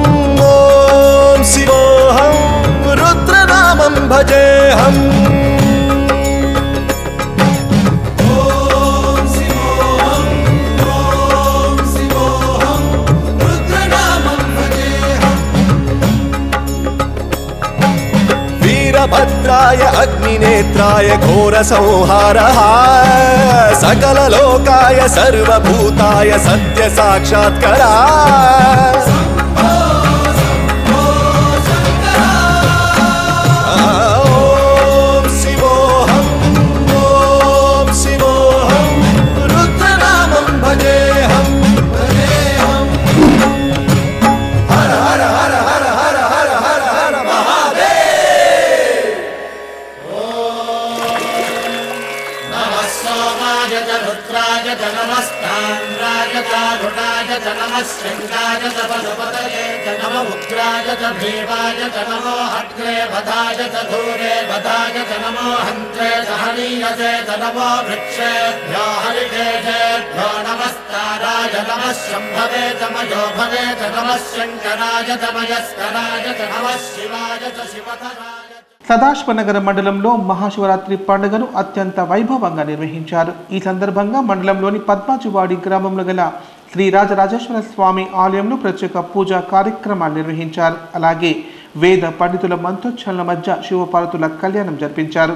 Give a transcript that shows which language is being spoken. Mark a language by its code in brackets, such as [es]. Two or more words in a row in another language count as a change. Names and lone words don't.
[sa] रुद्रनामं भजेहं. भद्राय अग्निनेत्राय घोर संहारः सकललोकाय सर्वभूताय सत्य साक्षात्करा. ओम शिवोहम रुद्रनामं भजेहम. हर हर हर हर हर हर हर हर महादेव. रुद्राय च नमस्तान्द्राय च घुटाय च नमः शृङ्गाय च पशुपतये च नम उग्राय च भीमाय च नमो हग्रे वधाय च धूरे वधाय च नमो हन्त्रे च हनीयसे च नमो वृक्षेभ्यो हरिकेशेभ्यो नमस्ताराय नमः शम्भवे च मयो भवे च नमः शङ्कराय च मयस्कराय च नमः शिवाय च शिवधराय. [te] సదాశివనగర మండలంలో మహాశివరాత్రి పండుగను అత్యంత వైభవంగా నిర్వహించారు. ఈ సందర్భంగా మండలంలోని పద్మాజివాడి గ్రామంలో గల శ్రీ రాజరాజేశ్వర స్వామి ఆలయంలో ప్రత్యేక పూజా కార్యక్రమాలు నిర్వహించారు. అలాగే వేద పండితుల మంత్రోచ్చారణల మధ్య శివపార్వతుల కళ్యాణం జరిపించారు.